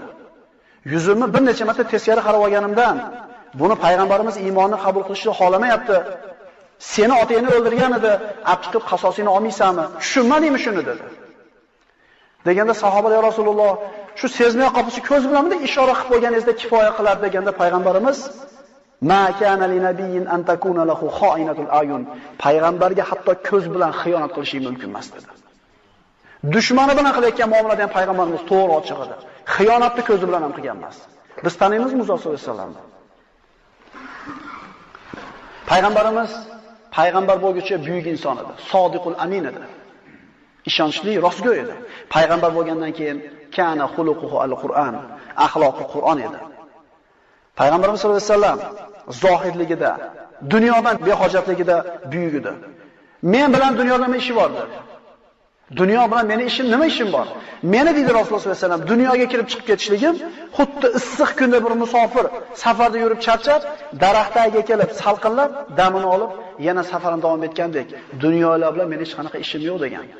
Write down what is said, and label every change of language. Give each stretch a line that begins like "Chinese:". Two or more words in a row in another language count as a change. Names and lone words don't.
Uzbek: Yuzimni bir necha marta teskari qarab olganimdan, buni payg'ambarimiz iymonni qabul qilishni xohlamayapti. Seni otangni o'ldirgan edi, olib chiqib qasosini olmaysanmi? Tushunmadingmi shuni dedi. Deganda sahobalar:
Arabic: "يا رسول الله,
Uzbek: shu sezmay qolsa ko'z bilanmi ishora qilib qo'yganingizda kifoya qiladi" deganda payg'ambarimiz:
Arabic: "ما كان لنبي أن تكون له خائنة الأعين."
Uzbek: Payg'ambarga hatto ko'z bilan xiyonat qilish mumkin emas dedi. Dushmani bilan qilayotgan muomalada ham payg'ambarimiz to'g'ri ochiq edi. Xiyonatni ko'zi bilan ham qilgan emas. Biz taniymizmi Muso
Arabic: صلى الله عليه
Uzbek: vasallamni? Payg'ambarimiz payg'ambar bo'lguncha buyuk inson edi.
Arabic: الصادق الأمين
Uzbek: edi. Ishonchli, rostgo'y edi. Payg'ambar bo'lgandan keyin
Arabic: كان خلقه القرآن,
Uzbek: axloqi Qur'on edi. Payg'ambarimiz
Arabic: صلى الله عليه وسلم
Uzbek: zohidligida, dunyodan behojatligida buyuk edi. Men bilan dunyoda nima ishi bor dedi. Dunyo bilan meni ishim nima ishim bor? Meni deydi Rasululloh
Arabic: صلى الله عليه وسلم
Uzbek: dunyoga kirib chiqib ketishligim xuddi issiq kunda bir musofir safarda yurib charchab, daraxt tagiga kelib salqinlab, damini olib, yana safarini davom etgandek, dunyolar bilan meni hech qanaqa ishim yo'q degan.